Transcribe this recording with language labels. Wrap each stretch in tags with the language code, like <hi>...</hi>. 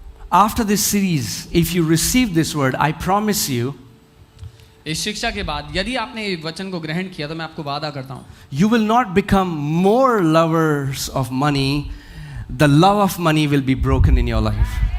<en>After this series, if you receive this word, I promise you,</en> <hi>इस शिक्षा के बाद यदि आपने ये वचन को ग्रहण किया तो मैं आपको वादा करता हूँ,</hi> <en>you will not become more lovers of money. The love of money will be broken in your life.</en>